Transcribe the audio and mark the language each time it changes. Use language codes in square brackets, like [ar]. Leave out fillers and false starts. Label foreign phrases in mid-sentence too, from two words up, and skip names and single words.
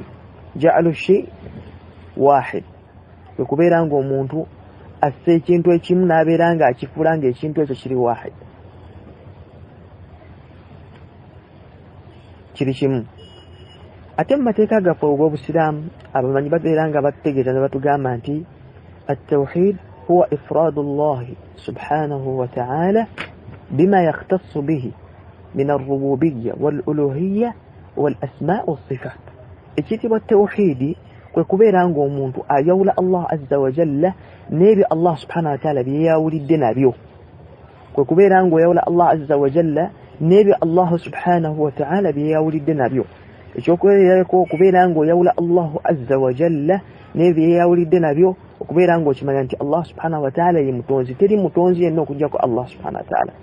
[ar] جعل شيء واحد, [lg] kwe kubeera nga omuntu assa ekintu ekimu n'abeera nga akifuula nga ekintu ekyo kiri wahid, kiri kimu. Ate mu mateeka gaffe og'obusiraamu abamanyi babeera nga batutegeeza ne batugamba nti [ar] التوحيد هو إفراد الله سبحانه وتعالى بما يختص به من الربوبية والألوهية والأسماء والصفات. [lg] Ekiyitibwa tawhidi kwe kubeera nga omuntu ayawula [ar] الله عز وجل [lg] n'ebyo [ar] الله سبحانه وتعالى [lg] bye yawulidde nabyo, kwe kubeera nga oyawula [ar] الله عز وجل [lg] n'ebyo [ar] الله سبحانه وتعالى [lg] bye yawulidde nabyo. Ekyokubeerako okubeera nga oyawula [ar] الله عز وجل [lg] n'ebyo yawulidde nabyo, okubeera nga okimanya nti [ar] الله سبحانه وتعالى [lg] ye mutonzi, teri mutonzi yenna okujjako [ar] الله سبحانه وتعالى.